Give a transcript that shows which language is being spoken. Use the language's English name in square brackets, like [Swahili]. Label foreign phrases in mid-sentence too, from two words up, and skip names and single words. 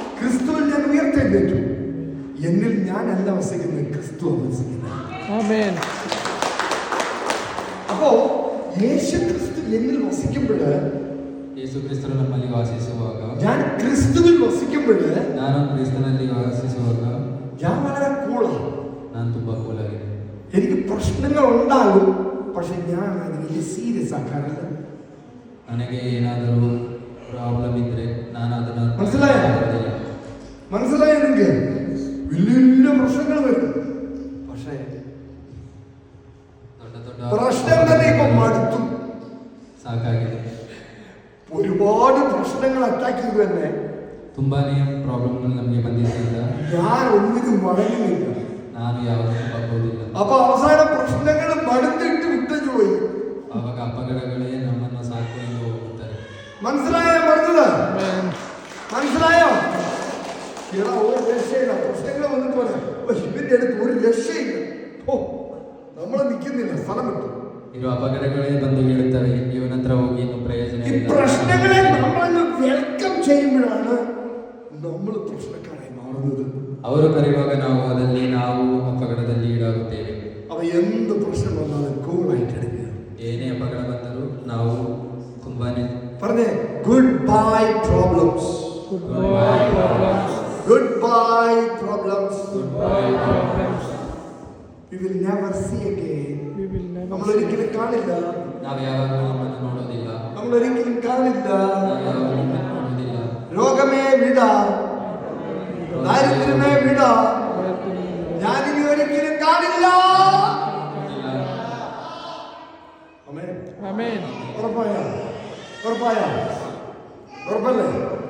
[Malayalam] ക്രിസ്തുവിൽ ഞാൻ ഉയർത്തെഴുന്നേറ്റു. എന്നിൽ ഞാനല്ല വസിക്കുന്നത്, ക്രിസ്തു വസിക്കുന്നത്. ആമേൻ. അപ്പോ യേശു ക്രിസ്തു എന്നിൽ വസിക്കുമ്പോൾ [Kannada] ಯೇಸು ಕ್ರಿಸ್ತನು ನಮ್ಮಲ್ಲಿ ವಾಸಿಸುವಾಗ, [Malayalam] ഞാൻ ക്രിസ്തുവിൽ വസിക്കുമ്പോൾ [Kannada] ನಾನು ಕ್ರಿಸ್ತನಲ್ಲಿ ವಾಸಿಸುವಾಗ [Malayalam] ഞാൻ വളരെ കൂളാണ്. [Kannada] ನಾನು ತುಂಬಾ ಕೂಲಾಗಿದೆ. [Malayalam] എനിക്ക് പ്രശ്നങ്ങൾ ഉണ്ടാകും, പക്ഷെ ഞാൻ അത് വലിയ സീരിയസ് ആക്കാറില്ല. [Kannada] ನನಗೆ ಏನಾದರೂ ಪ್ರಾಬ್ಲಮ್ ಇದ್ರೆ ನಾನು ಅದನ್ನು [Malayalam] മനസ്സിലായോ നിങ്ങൾക്ക്? വലിയ പ്രശ്നങ്ങൾ വരും, പക്ഷേ [Kannada] ದೊಡ್ಡ ದೊಡ್ಡ [Malayalam] പ്രശ്നം തന്നെ ഇപ്പൊ മടുത്തു. [Kannada] ಸಾಕಾಗಿದೆ. [Malayalam] ഒരുപാട് പ്രശ്നങ്ങൾ അറ്റാക്ക് ചെയ്തു തന്നെ [Kannada] ತುಂಬಾನೇ ಪ್ರಾಬ್ಲಮ್ಗಳು ನಮಗೆ ಬಂದಿದ್ದರಿಂದ [Malayalam] ഞാൻ ഒന്നിനും വഴങ്ങുന്നില്ല. [Kannada] ನಾನು ಯಾವುದಕ್ಕೂ ಬಗ್ಗೋದಿಲ್ಲ. [Malayalam] അപ്പൊ അവസാന പ്രശ്നങ്ങൾ മടുത്തിട്ട് വിട്ടു പോയി. [Kannada] ಆವಾಗ ಅಪಘಾತಗಳೇ ನಮ್ಮನ್ನು ಸಾಕೊಂಡು ಹೋಗುತ್ತಾರೆ. [Malayalam] മനസ്സിലായോ പറഞ്ഞത്? മനസ്സിലായോ? എടാ ഒരു രക്ഷയില്ല, പ്രശ്നങ്ങൾ വന്നിട്ട് പറയാം ഇവന്റെ അടുത്ത് ഒരു രക്ഷയില്ല. ഓ, നമ്മളെ നിൽക്കുന്നില്ല, സ്ഥലം വിട്ടു. [Kannada] ಇರುವ ಅಪಘಾತಗಳೇ ಬಂದು ಬೀಳುತ್ತವೆ. ಇವನ ಹತ್ರ ಹೋಗಿ ಇನ್ನು ಪ್ರಯೋಜನ [Malayalam] ഈ [Kannada] ಇಲ್ಲ. [Malayalam] പ്രശ്നങ്ങളെ നമ്മളങ്ങ് വെൽക്കം ചെയ്യുമ്പോഴാണ് നമ്മൾ പ്രശ്നക്കാരായി മാറുന്നത്. [Kannada] ಅವರು ಕರೆಯುವಾಗ ನಾವು ಅಪಘಾತದಲ್ಲಿ ಈಡಾಗುತ್ತೇವೆ. [Malayalam] അവ എന്ത് പ്രശ്നം വന്നാലും കൂളായിട്ട് എടുക്കുക. [Kannada] ಏನೇ ಅಪಘಾತ ಬಂದರೂ ನಾವು ತುಂಬಾನೇ [Malayalam] പറഞ്ഞേ [English] good bye problems. Goodbye problems. good bye problems. Goodbye problems. We will never see again. We will never [Malayalam] നമ്മൾ [English] see. [Malayalam] ഒരിക്കലും കാണില്ല. [Kannada] ನಾವು ಯಾವಾಗಲೂ ನಮ್ಮನ್ನು ನೋಡೋದಿಲ್ಲ. [Malayalam] നമ്മൾ ഒരിക്കലും കാണില്ല. [Kannada] ನಾವು ಯಾವಾಗಲೂ ನಮ್ಮನ್ನು ನೋಡೋದಿಲ್ಲ. [Malayalam] രോഗമേ വിട, ദാരിദ്ര്യമേ വിട, ഞാനിനി ഒരിക്കലും കാണില്ല. ആമേൻ. [English] Amen. [Malayalam] ഉറപ്പായ ഉറപ്പല്ലേ?